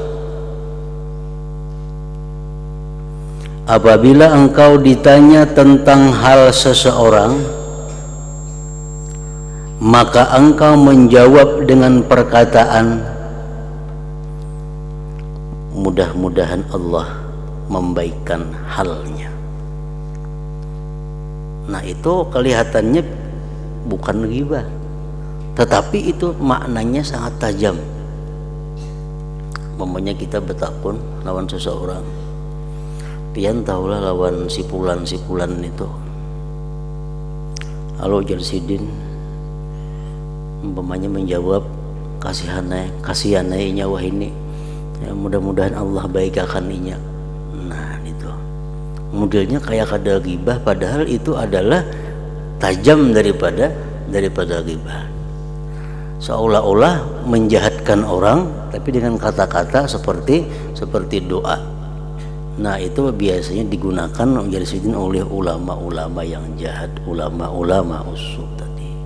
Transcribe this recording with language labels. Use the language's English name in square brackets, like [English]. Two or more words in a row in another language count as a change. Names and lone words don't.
[Indonesian] apabila engkau ditanya tentang hal seseorang, maka engkau menjawab dengan perkataan, mudah-mudahan Allah membaikkan halnya. Nah, itu kelihatannya bukan ghibah, tetapi itu maknanya sangat tajam. [Banjar] Umpamanya kita bertakun lawan seseorang, pian tahulah lawan sipulan-sipulan itu, halo Jarsidin, umpamanya menjawab, kasihanai nyawa ini, ya, mudah-mudahan Allah baikakan inya. Nah, itu modelnya kayak kada ghibah, [Indonesian] padahal itu adalah tajam daripada ghibah. Seolah-olah menjahatkan orang, tapi dengan kata-kata seperti doa. Nah, itu biasanya digunakan oleh ulama-ulama yang jahat, ulama-ulama usuk tadi.